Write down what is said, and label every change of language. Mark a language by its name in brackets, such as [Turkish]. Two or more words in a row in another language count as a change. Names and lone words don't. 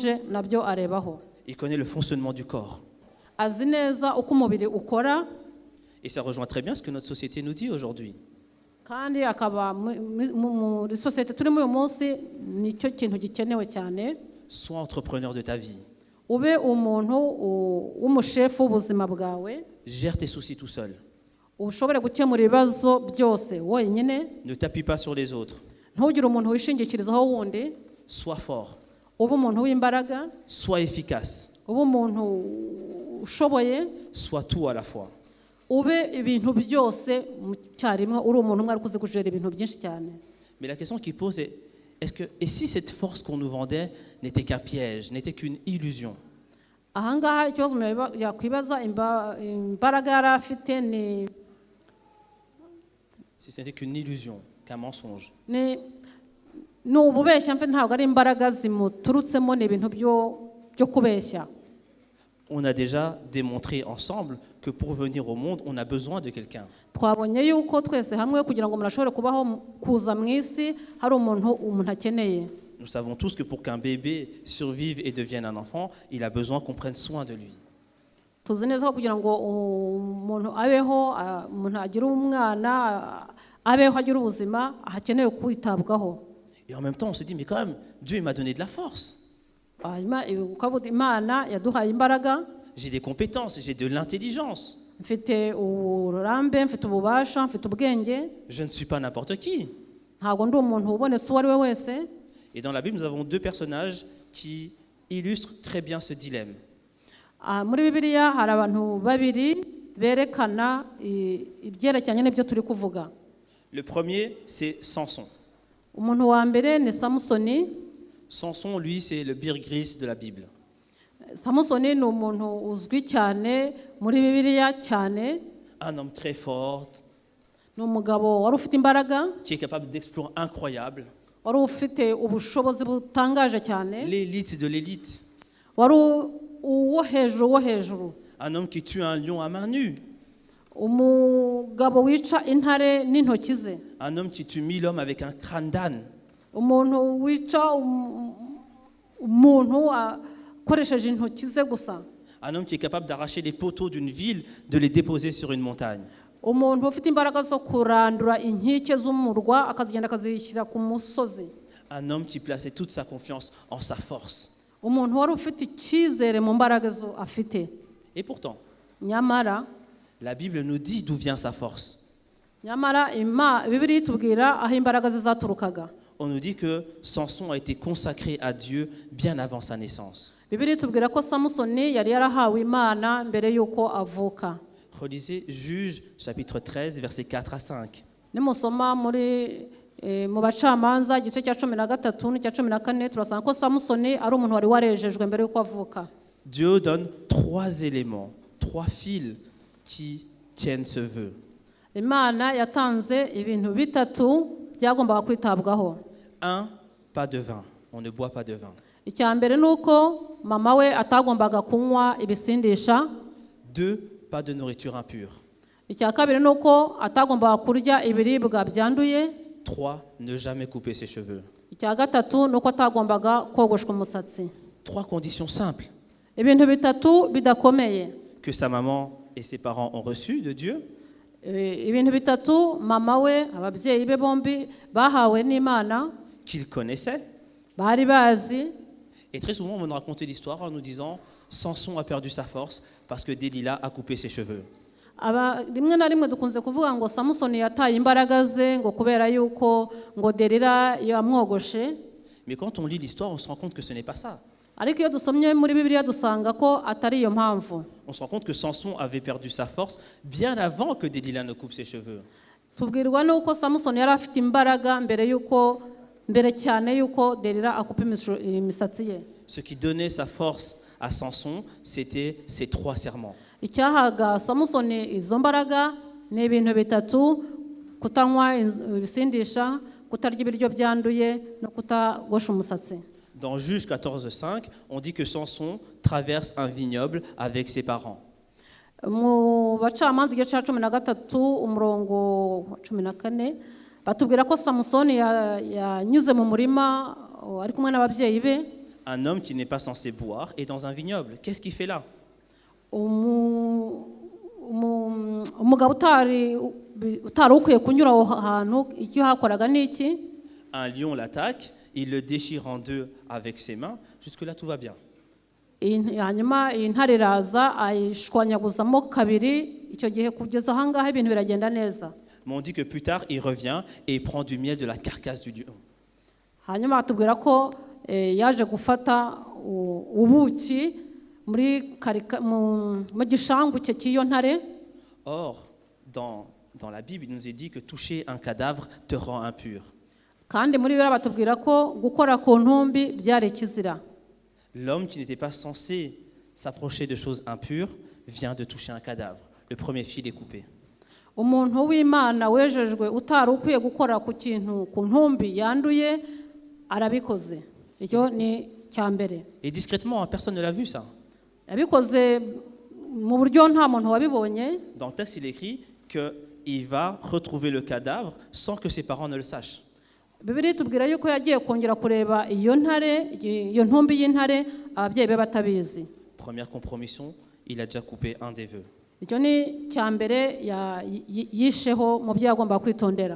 [French] connaît le fonctionnement du corps. Et ça rejoint très bien ce que notre société nous dit aujourd'hui. [Kinyarwanda] kandi akaba muri sosiyete turimo uyu munsi nicyo kintu gikenewe cyane. [French] Sois entrepreneur de ta vie. [Kinyarwanda] Ube umuntu w'umushefu w'ubuzima bwawe. [French] Gère tes soucis tout seul. [Kinyarwanda] Ushobore gukemura ibibazo byose wenyine. [French] Ne t'appuie pas sur les autres. [Kinyarwanda] Ntugire umuntu wishingikirizaho wundi. [French] Sois fort. [Kinyarwanda] Ube umuntu w'imbaraga. [French] Sois efficace. [Kinyarwanda] Ube umuntu ushoboye. [French] Sois tout à la fois. [Kinyarwanda] Ube ibintu byose mu cyarimwe uri umuntu umwe ari kuzi kujera ibintu byinshi cyane. [French] Mais la question qui pose est et si cette force qu'on nous vendait n'était qu'un piège, n'était qu'une illusion? [Kinyarwanda] Ahangaha ikibazo yakwibaza imbaraga yari afite ni [French] Si ce n'était qu'une illusion, qu'un mensonge. [Kinyarwanda] ni ububeshya mfe ntabwo ari imbaraga zimuturutsemo ni ibintu byo kubeshya. [French] On a déjà démontré ensemble que pour venir au monde, on a besoin de quelqu'un. [Kinyarwanda] Twabonye yuko twese hamwe kugira ngo umuntu ashobore kubaho kuza mu isi hari umuntu akeneye. [French] Nous savons tous que pour qu'un bébé survive et devienne un enfant, il a besoin qu'on prenne soin de lui. [Kinyarwanda] Tuzi neza ko kugira ngo umuntu abeho umuntu agire umwana abeho agire ubuzima hakenewe kwitabwaho. [French] Et en même temps, on se dit, mais quand même, Dieu il m'a donné de la force. [Kinyarwanda] Imana yaduhaye imbaraga. [French] J'ai des compétences, j'ai de l'intelligence. [Kinyarwanda] Mfite uburambe, mfite ububasha, mfite ubwenge. [French] Je ne suis pas n'importe qui. [Kinyarwanda] Ntabwo ndi umuntu ubonetse uwo ari we wese. [French] Et dans la Bible, nous avons deux personnages qui illustrent très bien ce dilemme. [Kinyarwanda] Muri Bibiliya hari abantu babiri berekana ibyerekeranye n'ibyo turi kuvuga. [French] Le premier, c'est Samson. [Kinyarwanda] Umuntu wa mbere ni Samusoni. [French] Samson, lui, c'est le Bear Grylls de la Bible. [Kinyarwanda] Samusoni ni umuntu uzwi cyane muri Bibiliya cyane. [French] Un homme très fort. [Kinyarwanda] Ni umugabo wari ufite imbaraga. [French] Qui est capable d'exploits incroyables. [Kinyarwanda] Wari ufite ubushobozi butangaje cyane. [French] L'élite de l'élite. [Kinyarwanda] Wari uwo hejuru. [French] Un homme qui tue un lion à main nue. [Kinyarwanda] Umugabo wica intare n'intoki ze. [French] Un homme qui tue 1000 hommes avec un crâne d'âne. [Kinyarwanda] Umuntu wica umuntu akoresheje intoki ze gusa. [French] Un homme qui est capable d'arracher les poteaux d'une ville, de les déposer sur une montagne. [Kinyarwanda] Umuntu ufite imbaraga zo kurandura inkike z'umurwa akazigenda akazishyira ku musozi. [French] Un homme qui plaçait toute sa confiance en sa force. [Kinyarwanda] Umuntu wari ufite icyizere mu mbaraga zo afite. [French] Et pourtant, [Kinyarwanda] nyamara [French] la Bible nous dit d'où vient sa force. [Kinyarwanda] Nyamara Bibiliya itubwira aho imbaraga ze zaturukaga. [French] On nous dit que Samson a été consacré à Dieu bien avant sa naissance. [Kinyarwanda] Bibiliya itubwira ko Samusoni yari yarahawe Imana mbere yuko avuka. [French] Relisez Juges chapitre 13 versets 4 à 5. [Kinyarwanda] Nimusoma muri mu bacamanza igice cya 13 n'icya 14 turasanga ko Samusoni ari umuntu wari warejejwe mbere yuko avuka. [French] Dieu donne 3 éléments, 3 fils qui tiennent ce vœu. [Kinyarwanda] Imana yatanze ibintu bitatu byagombaga kwitabwaho. [French] 1, pas de vin. On ne boit pas de vin. [Kinyarwanda] Icya mbere nuko mama we atagombaga kunywa ibisindisha. [French] 2, pas de nourriture impure. [Kinyarwanda] Icya kabiri nuko atagombaga kurya ibiribwa byanduye. [French] 3, ne jamais couper ses cheveux. [Kinyarwanda] Icya gatatu nuko atagombaga kogoshwa umusatsi. [French] 3 conditions simples. [Kinyarwanda] Ibintu bitatu bidakomeye. [French] Que sa maman et ses parents ont reçu de Dieu. [Kinyarwanda] Ibintu bitatu mama we ababyeyi be bombi bahawe n'Imana. [French] Qu'il connaissait. [Kinyarwanda] Bari bazi. [French] Et très souvent, on va nous raconter l'histoire en nous disant Samson a perdu sa force parce que Delilah a coupé ses cheveux. [Kinyarwanda] Rimwe na rimwe dukunze kuvuga ngo Samusoni yataye imbaraga ze ngo kubera yuko ngo Delila yamwogoshe. [French] Mais quand on lit l'histoire, on se rend compte que ce n'est pas ça. [Kinyarwanda] Ariko iyo dusomye muri Bibiliya dusanga ko atari iyo mpamvu. [French] On se rend compte que Samson avait perdu sa force bien avant que Delilah ne coupe ses cheveux. [Kinyarwanda] Tubwirwa nuko Samusoni yari afite imbaraga mbere cyane yuko Delila akupa imisatsi ye. [French] Ce qui donnait sa force à Samson, c'était ces 3 serments. [Kinyarwanda] Icyahaga Samusoni izo mbaraga ni ibintu bitatu: kutanywa ibisindisha, kutarya ibiryo byanduye no kutagosha umusatsi. [French] Dans Juges 14:5, on dit que Samson traverse un vignoble avec ses parents. [Kinyarwanda] Mu bacamanza igice cya 13 umurongo 14 batubwira ko Samusoni yanyuze mu murima ari kumwe n'ababyeyi be. [French] Un homme qui n'est pas censé boire est dans un vignoble. Qu'est-ce qu'il fait là? [Kinyarwanda] umugabo utari ukwiye kunyura aho hantu icyo hakoraga ni iki? [French] Un lion l'attaque, il le déchire en deux avec ses mains. Jusque-là, tout va bien. [Kinyarwanda] hanyuma intare iraza ayishwanyaguzamo kabiri, icyo gihe kugeza ahangaha ibintu biragenda neza. [French] Mais on dit que plus tard, il revient et il prend du miel de la carcasse du lion. [Kinyarwanda] hanyuma batubwira ko yaje gufata ubuki muri mu gishangu cye cy'iyo ntare. [French] Or, dans la Bible, il nous est dit que toucher un cadavre te rend impur. [Kinyarwanda] kandi muri Bibiliya batubwira ko gukora ku ntumbi byari ikizira. [French] L'homme qui n'était pas censé s'approcher de choses impures vient de toucher un cadavre. Le premier fil est coupé. [Kinyarwanda] umuntu w'Imana wejejwe utari ukwiye gukora ku kintu ku ntumbi yanduye arabikoze. Icyo ni cyambere. [French] Et discrètement, personne ne l'a vu ça. [Kinyarwanda] Yabikoze mu buryo nta muntu wabibonye. [French] Dans le texte, il écrit qu'il va retrouver le cadavre sans que ses parents ne le sachent. [Kinyarwanda] Bibiliya itubwira yuko yagiye kongera kureba iyo ntumbi y'intare ababyeyi be batabizi. [French] Première compromission, il a déjà coupé un des vœux. [Kinyarwanda] Icyo ni cyambere yisheho mu byo yagomba kwitondera.